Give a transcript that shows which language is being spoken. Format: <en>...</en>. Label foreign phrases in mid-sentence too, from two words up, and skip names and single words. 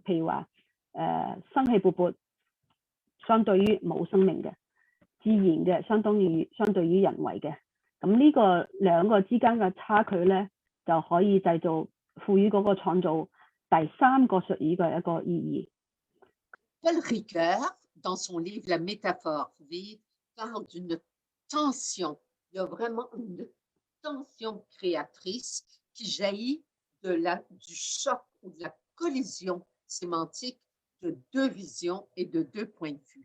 <yue>譬如話生氣勃勃相對於冇生命嘅，自然嘅相對於人為嘅。咁呢個兩個之間嘅差距咧，就可以賦予嗰個創造第三個術語嘅一個意義。</yue> <fr>Paul Ricoeur, dans son livre La métaphore vive, parle d'une tension. Il y a vraiment une tension créatrice qui jaillit du choc ou de la collision sémantique de deux visions et de deux points de vue.</fr>